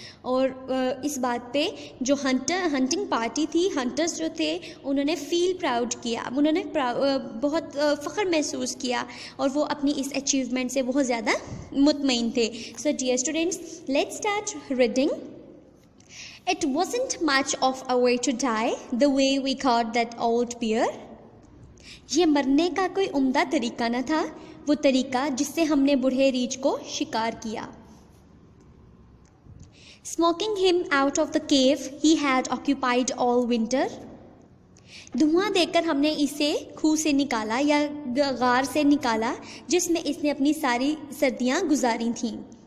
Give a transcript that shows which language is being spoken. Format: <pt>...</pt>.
<hi>और इस बात पे जो हंटिंग पार्टी थी, हंटर्स जो थे, उन्होंने फील प्राउड किया. उन्होंने बहुत फ़ख्र महसूस किया और वो अपनी इस अचीवमेंट से बहुत ज़्यादा मुतमईन थे.</hi> <en>So dear students, let's start reading. It wasn't much of a way to die the way we caught that old bear.</en> <hi>ये मरने का कोई उम्दा तरीका न था, वो तरीका जिससे हमने बूढ़े रीछ को शिकार किया.</hi> <en>Smoking him out of the cave he had occupied all winter.</en> <hi>धुआं देकर हमने इसे खूह से निकाला या गार से निकाला जिसमें इसने अपनी सारी सर्दियां गुजारी थीं.</hi>